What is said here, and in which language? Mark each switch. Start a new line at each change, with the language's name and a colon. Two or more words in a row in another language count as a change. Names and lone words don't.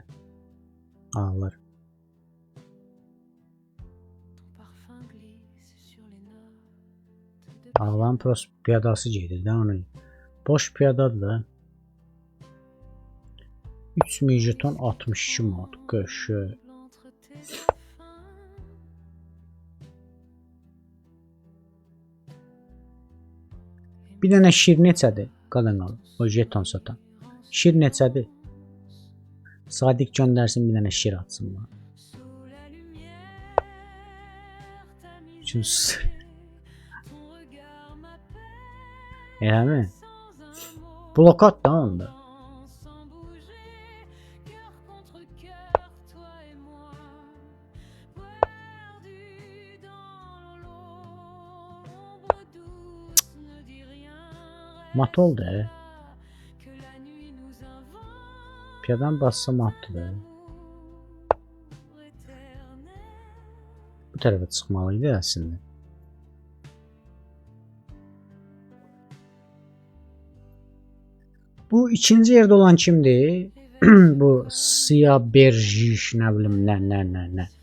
Azerbaijani: Ağlar. Ağlan prost piyadası gedir də onun. Boş piyadadır da. 3000 jeton 62 manat. Qəşə.
French: l'entre tes fins.
Azerbaijani: Bir dənə şir neçədir? Qadan qalın. O jeton satan. Şir neçədir? Sadiq göndərsin bir dənə şir atsın bana.
French: Sous la lumière, ta
Azerbaijani: Üçün
French: misère, ton regard m'appelle
Azerbaijani: Eləmi?
French: sans un mot.
Azerbaijani: Blokat da onda.
French: Sans bouger, cœur contre cœur, toi et moi, perdus dans l'eau, ombre douce, ne dis rien,
Azerbaijani: Mat oldu.
French: que la nuit nous invente
Azerbaijani: Piyadan bassa matdı da.
French: éternel.
Azerbaijani: Bu tərəfə çıxmalıydı əslində. Bu ikinci yerdə olan kimdir? Bu Siyah Berjiş nə bilim nə.